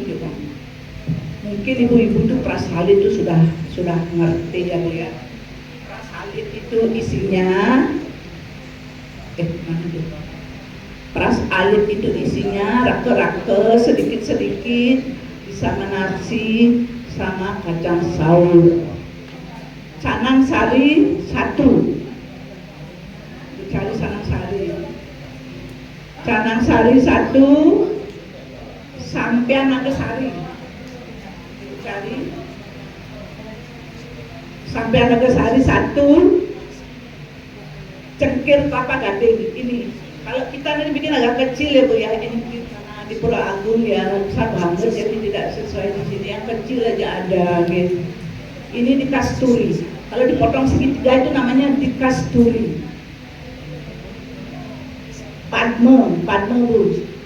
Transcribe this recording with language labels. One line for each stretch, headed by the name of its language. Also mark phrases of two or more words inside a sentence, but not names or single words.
Indonesian: Mungkin ibu-ibu itu prasalit itu sudah ngerti ya Bu ya. Prasalit itu isinya mana tuh? Prasalit itu isinya rake-rake sedikit-sedikit, sama nasi, sama kacang saur. Canang sari 1. Cari canang sari. Canang sari 1, sampean naga sari. Cari sampean naga sari 1. Cengkir kelapa gading ini. Kalau kita nanti bikin agak kecil ya Bu ya, ini karena di Pulau Agung ya besar banget, jadi tidak sesuai di sini. Yang kecil aja ada gitu. Ini di kasturi. Kalau dipotong segitiga itu namanya di kasturi. Padme Bu.